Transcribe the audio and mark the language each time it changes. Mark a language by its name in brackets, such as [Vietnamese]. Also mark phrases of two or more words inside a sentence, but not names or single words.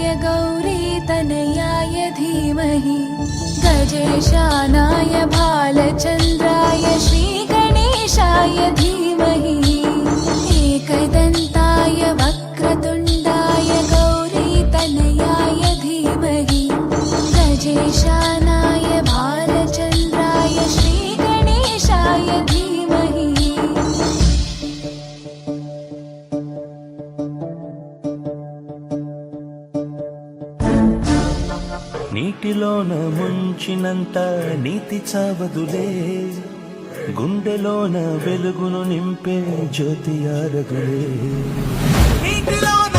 [Sanskrit] गौरीतनयाय धीमहि गजेशानाय भालचन्द्राय श्रीगणेशाय धीमहि एकदन्ताय वक्रतुण्डाय गौरीतनयाय धीमहि गजेशानाय भालचन्द्राय श्रीगणेशाय धीमहि [Telugu] నీటిలోన ముంచినంత నీతి చావదులే గుండెలోన వెలుగును నింపే జ్యోతి ఆరగులే.